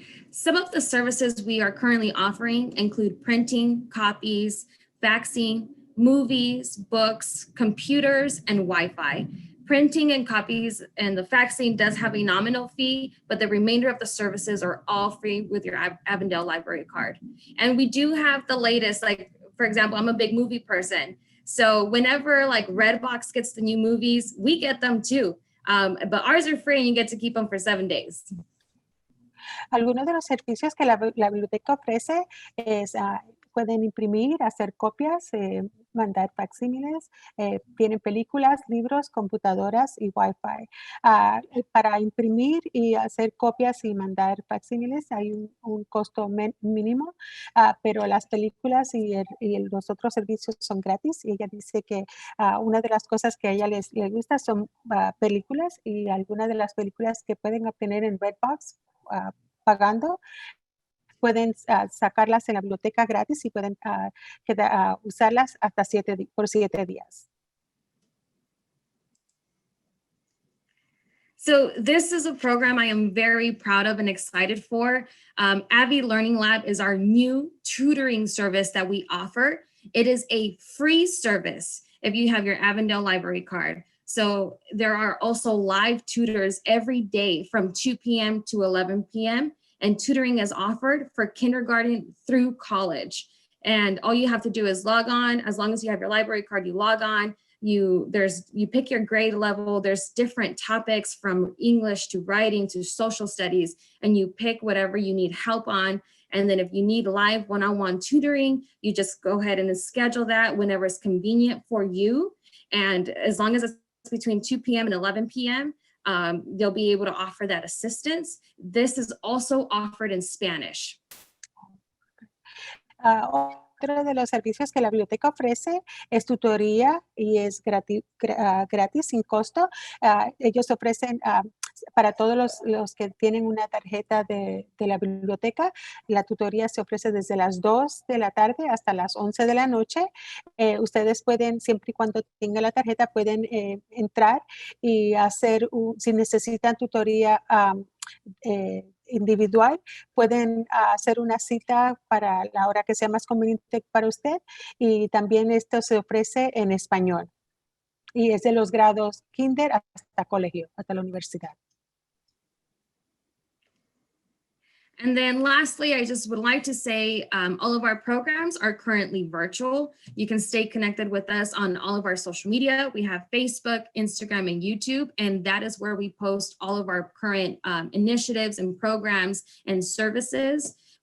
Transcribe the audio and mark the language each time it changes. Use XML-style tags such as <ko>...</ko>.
<en>Some of the services we are currently offering include printing, copies, faxing, movies, books, computers, and Wi-Fi. Printing and copies and the faxing does have a nominal fee, but the remainder of the services are all free with your Avondale library card. And we do have the latest, like, for example, I'm a big movie person. So whenever like Redbox gets the new movies, we get them too. But ours are free and you get to keep them for 7 days.</en> <es>Algunos de los servicios que la biblioteca ofrece es pueden imprimir, hacer copias, mandar facsímiles, tienen películas, libros, computadoras y Wi-Fi. Para imprimir y hacer copias y mandar facsímiles hay un costo mínimo, pero las películas y los otros servicios son gratis, y ella dice que una de las cosas que a ella les gusta son películas, y algunas de las películas que pueden obtener en Redbox pagando, pueden sacarlas en la biblioteca gratis y pueden usarlas hasta por 7 días.</es> <en>So this is a program I am very proud of and excited for. Avi Learning Lab is our new tutoring service that we offer. It is a free service if you have your Avondale library card. So there are also live tutors every day from 2 p.m. to 11 p.m. and tutoring is offered for kindergarten through college. And all you have to do is log on. As long as you have your library card, you log on. You pick your grade level. There's different topics from English to writing to social studies, and you pick whatever you need help on. And then if you need live one-on-one tutoring, you just go ahead and schedule that whenever it's convenient for you. And as long as it's between 2 p.m. and 11 p.m., they'll be able to offer that assistance. This is also offered in Spanish.</en> <es>Otro de los servicios que la biblioteca ofrece es tutoría, y es gratis, sin costo. Ellos ofrecen para todos los que tienen una tarjeta de la biblioteca, la tutoría se ofrece desde las 2 de la tarde hasta las 11 de la noche. Ustedes pueden, siempre y cuando tengan la tarjeta, pueden entrar y hacer, si necesitan tutoría individual, pueden hacer una cita para la hora que sea más conveniente para usted, y también esto se ofrece en español, y es de los grados kinder hasta colegio, hasta la universidad.</es> <en>And then lastly, I just would like to say all of our programs are currently virtual. You can stay connected with us on all of our social media. We have Facebook, Instagram, and YouTube, and that is where we post all of our current initiatives and programs and services.</en>